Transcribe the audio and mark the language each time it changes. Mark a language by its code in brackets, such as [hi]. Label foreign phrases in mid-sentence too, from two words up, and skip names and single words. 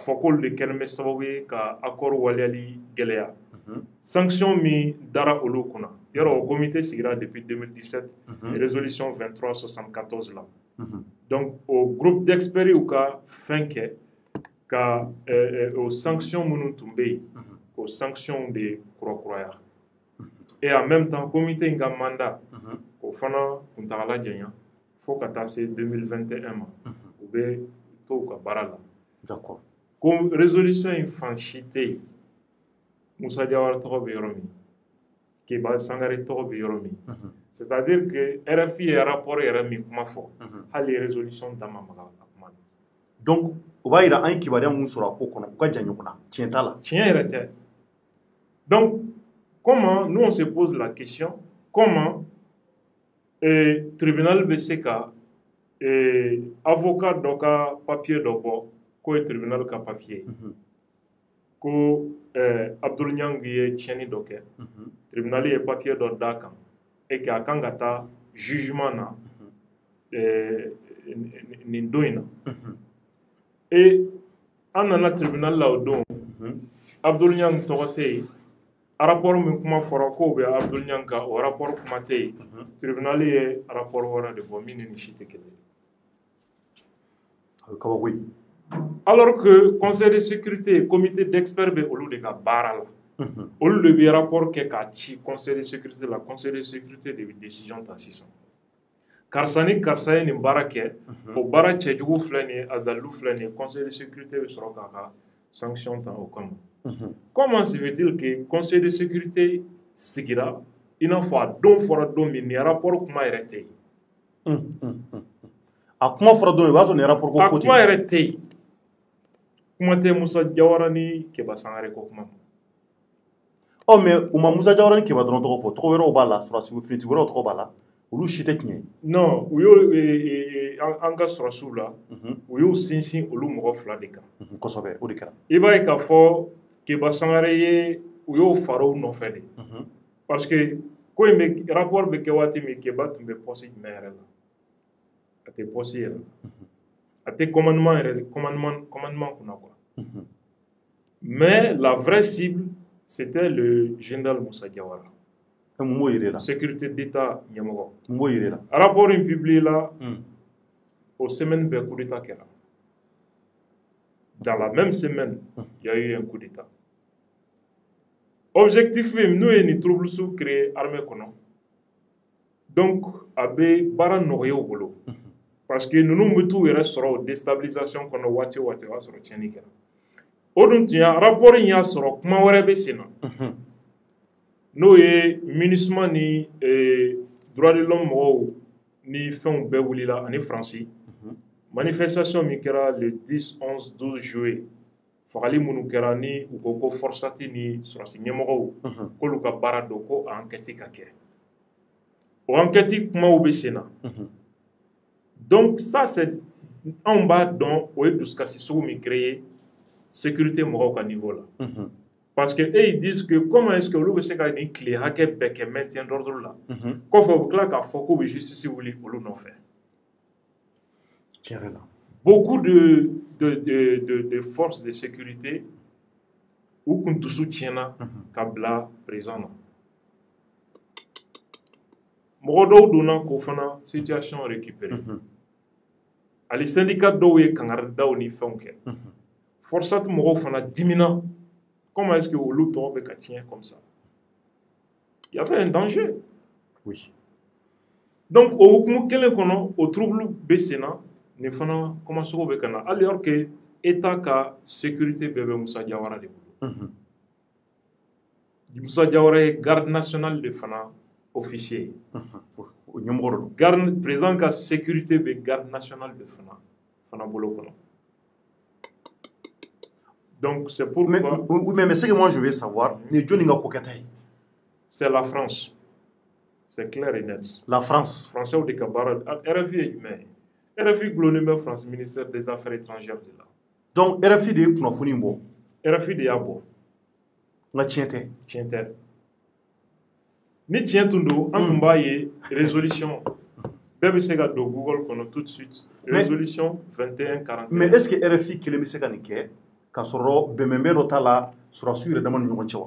[bm] fɔ k'olu de kɛlen bɛ sababu ye ka accord waleyali gɛlɛya sanction min dara olu kunna yɔrɔ o comité sigira [fr] depuis 2017 résolution 2374 [bm] la donc o [fr] groupe d'experts [bm] y'u ka fɛn kɛ ka o sanction minnu tun bɛ yen k'o sanction de kurakuraya [fr] et en même temps comité [bm] in ka mandat k'o fana kuntagala janya fo ka taa se 2021 ma u bɛ to u ka baara la [fr] d'accord [bm] ko résolution in fan si tɛ yen Moussa Diawara tɔgɔ bɛ yɔrɔ min Kéba Sangare tɔgɔ bɛ yɔrɔ min [fr] c'est-à-dire que [bm] RFI ye rapport yɛrɛ min kuma fɔ hali résolution da ma maga a kuma na donc o b'a yira an ye kibaruya mun sɔrɔ a ko kɔnɔ u ka jan ɲɔgɔn na tiɲɛ t'a la tiɲɛ yɛrɛ tɛ [fr] donc comment nous on se pose la question comment tribunal [bm] bɛ se ka avocat dɔ ka papier dɔ bɔ k'o ye tribunal ka papier ko Abdoul Niang ye tiɲɛni dɔ kɛ tribunal ye papier dɔ d'a kan [fr] et que [bm] a kan ka taa jugement na nin don in na et an nana tribunal la o don Abdoul Niang tɔgɔ tɛ yen rapport min kuma fɔra ko bɛ Abdul Nyanka o rapport kuma tɛ yen tribunal ye rapport wɛrɛ de fɔ min ni si tɛ kelen [fr] alors que conseil de sécurité comité d'experts [bm] bɛ olu de ka baara la olu de bɛ rapport kɛ k'a ci [fr] conseil de sécurité [bm] la [fr] conseil de sécurité [bm] de bɛ décision ta sisan karisa ni karisa ye nin baara kɛ o baara cɛjugu filɛ nin ye a dalilu filɛ nin ye [fr] conseil de sécurité [bm] bɛ sɔrɔ k'a ka sanction ta o kama [fr] comment se fait-il que conseil de sécurité [bm] sigira i n'a fɔ a don fɔra don min nin rapport kuma yɛrɛ tɛ yen a kuma fɔra don min o b'a sɔrɔ nin rapport ko a kuma yɛrɛ tɛ yen kuma tɛ Musa Jawara ni Keba Sangare ko kuma mais u ma Musa Jawara ni Keba dɔrɔn tɔgɔ fɔ tɔgɔ wɛrɛw b'a la sɔrɔsi finitigi wɛrɛw tɔgɔ b'a la olu si tɛ tiɲɛ ye non u y'o an ka sɔrɔsiw la u y'u sinsin olu mɔgɔ fila de kan kosɛbɛ o de kɛra i b'a ye k'a fɔ Keba Sangare ye u y'o fara u nɔfɛ de [fr] parce que [bm] ko in bɛ rapport bɛ kɛ waati min Keba tun bɛ poste jumɛn yɛrɛ la a tɛ poste yɛrɛ la a tɛ commandement yɛrɛ commandement kunna [fr] quoi mais la vraie cible c'était le général Musa Jawara [bm] mun b'o yir'e la [fr] sécurité d'état ɲɛmɔgɔ [bm] mun b'o yir'e la rapport in publié [fr] la au semaine [bm] bɛɛ [fr] coup d'état [bm] kɛra [fr] dans la même semaine il y a eu un coup d'état [bm] objectif n'o ye ni [fr] trouble sous créé armée [bm] kɔnɔ donc a bɛ baara nɔgɔya u bolo [fr] parce que [bm] ninnu bɛ t'u yɛrɛ sɔrɔ o déstabilisation kɔnɔ waati o waati o y'a sɔrɔ tiɲɛni kɛra o dun tun y'a rapport in y'a sɔrɔ kuma wɛrɛ bɛ sen na n'o ye MINUSMA ni [fr] droit de l'homme [bm] mɔgɔw ni fɛnw bɛɛ wulila ani Faransi manifestation min kɛra [fr] le 10, 11, 12 juillet [bm] fagali minnu kɛra ni u ko ko Forsati ni sɔrɔsi ɲɛmɔgɔw k'olu ka baara don ko enquête ka kɛ o enquête kumaw bɛ sen na [fr] donc ça c'est [bm] anw b'a dɔn o ye dusukasi sugu min créé sécurité mɔgɔw ka niveau la [fr] parce que ils disent que comment est-ce que [bm] olu bɛ se ka nin tile hakɛ bɛɛ kɛ [fr] maintien d'ordre [bm] la kɔfɛ u bɛ tila k'a fɔ k'u bɛ justice wuli olu nɔfɛ [fr] beaucoup de forces de sécurité [bm] u kun dusu tiɲɛna ka bila président na mɔgɔ dɔw donna k'o fana [fr] situation récupérer [bm] hali syndicat dɔw ye kangaridaw ni fɛnw kɛ Forsati mɔgɔw fana dimina comment est-ce que olu tɔgɔ bɛ ka tiɲɛ [fr] comme ça il y avait un danger oui [bm] donc o hukumu kelen kɔnɔ o trouble bɛ sen na nin fana kɔmasogo bɛ ka na [fr] alors que [bm] état ka sécurité bɛɛ bɛ Musa Jawara de bolo Musa Jawara ye [fr] garde nationale [bm] de fana [fr] officier garde [bm] président ka sécurité bɛ [fr] garde nationale [bm] de fana bolo kɔnɔ [fr] donc c'est pourquoi mais ce que moi je veux savoir [bm] ni joni nga ko kɛta ye [fr] c'est la France c'est clair et net la France [bm] français de ka baara RFI ye jumɛn ye RFI gulonnen bɛ France [fr] ministère des affaires étrangères [bm] de la donc RFI de ye kunnafoni bɔ RFI de y'a bɔ nka tiɲɛ tɛ tiɲɛ tɛ ni tiɲɛ tun don an tun b'a ye résolution bɛɛ bɛ se ka don Google kɔnɔ [fr] tout de suite résolution 2141 mais est-ce que [bm] RFI kelen bɛ se ka nin kɛ ka sɔrɔ bɛnbɛnbɛn dɔ t'a la sɔrɔsiw yɛrɛ dama ni ɲɔgɔn cɛ wa